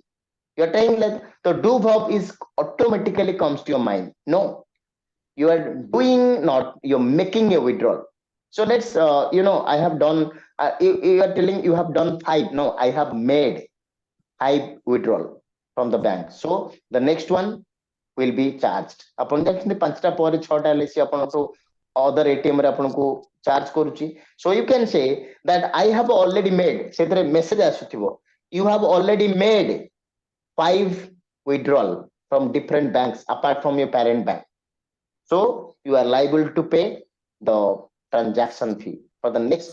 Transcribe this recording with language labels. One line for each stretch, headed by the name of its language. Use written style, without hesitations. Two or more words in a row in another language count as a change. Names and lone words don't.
English: You are saying like the do verb is automatically comes to your mind. No, you are doing not. You're making a withdrawal. So let's, I have done. You are telling you have done 5. No, I have made 5 withdrawal from the bank. So the next one will be charged.
Odia: ଆପଣ ଜାଣିଛନ୍ତି 5ଟା ପରେ 6ଟା ହେଲେ ସେ ଆପଣଙ୍କୁ
English: other ATM
Odia: ରେ ଆପଣଙ୍କୁ charge କରୁଛି.
English: So you can say that I have already made,
Odia: ସେଥିରେ message ଆସୁଥିବ,
English: you have already made 5 withdrawal from different banks apart from your parent bank. So you are liable to pay the transaction fee for the next.